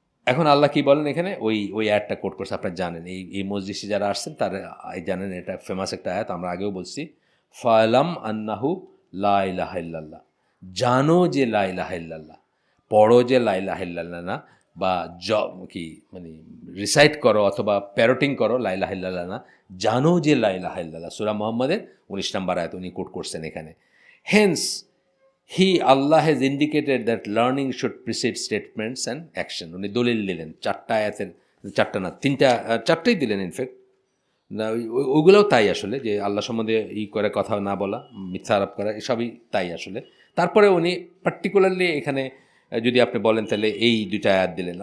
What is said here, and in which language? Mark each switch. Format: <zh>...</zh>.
<bn>এখন আল্লাহ কি বলেন এখানে, ওই আয়াতটা কোট করছে, আপনারা জানেন, এই মজলিসে যারা আসছেন তারা জানেন, এটা ফেমাস একটা আয়াত, আমরা আগেও বলছি,</bn> <ar>ফালাম আন্নাহু লা ইলাহা ইল্লাল্লাহ,</ar> <bn>জানো যে লা ইলাহা ইল্লাল্লাহ, পড়ো যে লা ইলাহা ইল্লাল্লাহ না, বা কি মানে রিসাইট করো অথবা প্যারোটিং করো লা ইলাহা ইল্লাল্লাহ না, জানো যে লা ইলাহা ইল্লাল্লাহ। সূরা মুহাম্মাদের 19 নম্বর আয়াত উনি কোট করছেন এখানে।</bn> <en>Hence Allah has indicated that learning should precede statements and action.</en> <bn>উনি দলিল দিলেন চারটা আয়াতের, চারটা না চারটাই দিলেন ইনফ্যাক্ট, ওগুলোও তাই আসলে, যে আল্লাহ সম্বন্ধে করে কথা না বলা, মিথ্যা আরোপ করা, এসবই তাই আসলে। তারপরে উনি পার্টিকুলারলি এখানে যদি আপনি বলেন তাহলে এই দুইটা আয়াত দিলেন।</bn>